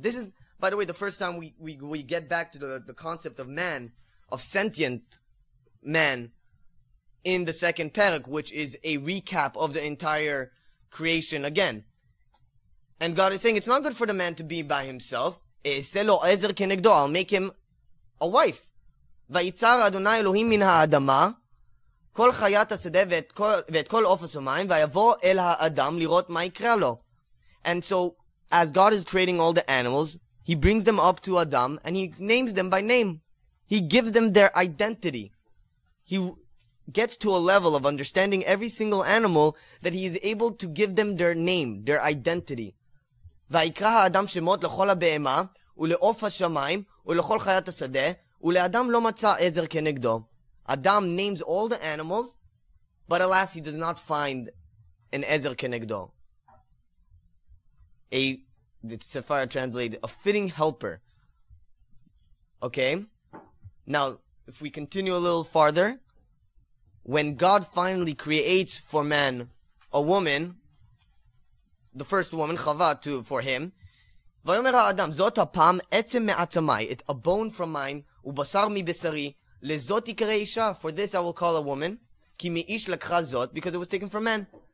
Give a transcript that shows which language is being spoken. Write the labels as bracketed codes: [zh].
[en] This is, by the way, the first time we get back to the concept of man, of sentient man, in the second parak, which is a recap of the entire creation again. And God is saying it's not good for the man to be by himself. I'll make him a wife. [he] ויצר אדוני אלוהים מן האדמה כל חיית השדה ואת כל עוף השמיים ויבוא אל האדם לראות מה יקרה לו. [en] And so, as God is creating all the animals, He brings them up to Adam and He names them by name. He gives them their identity. He gets to a level of understanding every single animal that He is able to give them their name, their identity. [he] ויקרא האדם שמות לכל הבהמה ולעוף השמיים ולכל חיית השדה ולאדם לא מצא עזר כנגדו. [en] Adam names all the animals, but alas, he does not find an ezer kenegdo. The Sephira translated, a fitting helper. Okay? Now, if we continue a little farther, when God finally creates for man a woman, the first woman, Chava, for him, [he] ויאמר האדם, זאת הפעם עצם מעצמי, [en] a bone from mine, [he] ובשר מבשרי, לזאת יקרא אישה, [en] for this I will call a woman, [he] כי מאיש לקחה זאת, [en] because it was taken from man.